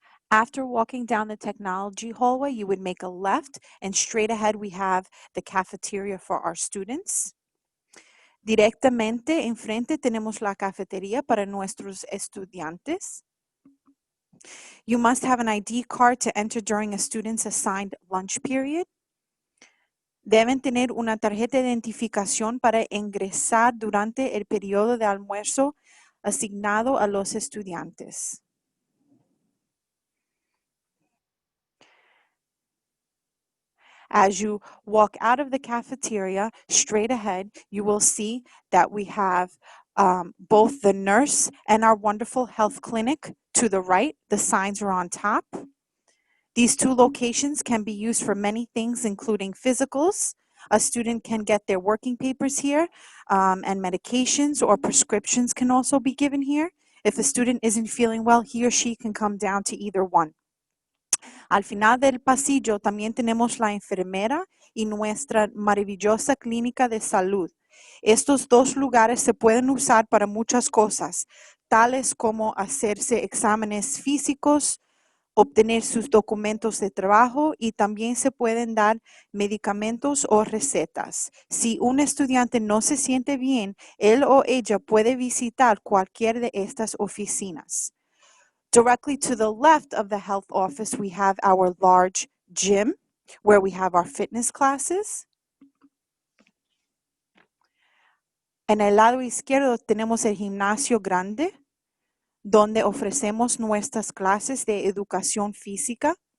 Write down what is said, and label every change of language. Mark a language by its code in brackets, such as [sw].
[en] After walking down the technology hallway, you would make a left, and straight ahead we have the cafeteria for our students. [es] Directamente enfrente tenemos la cafetería para nuestros estudiantes. [en] You must have an ID card to enter during a student's assigned lunch period. [es] Deben tener una tarjeta de identificación para ingresar durante el periodo de almuerzo asignado a los estudiantes. [en] As you walk out of the cafeteria, straight ahead, you will see that we have both the nurse and our wonderful health clinic to the right. The signs are on top. These two locations can be used for many things, including physicals. A student can get their working papers here, and medications or prescriptions can also be given here. If a student isn't feeling well, he or she can come down to either one. [es] Al final del pasillo también tenemos la enfermera y nuestra maravillosa clínica de salud. Estos dos lugares se pueden usar para muchas cosas, tales como hacerse exámenes físicos, obtener sus documentos de trabajo, y también se pueden dar medicamentos o recetas. Si un estudiante no se siente bien, él o ella puede visitar cualquier de estas oficinas. [en] Directly to the left of the health office, we have our large gym where we have our fitness classes. [es] En el lado izquierdo tenemos el gimnasio grande, donde ofrecemos nuestras clases de educación física.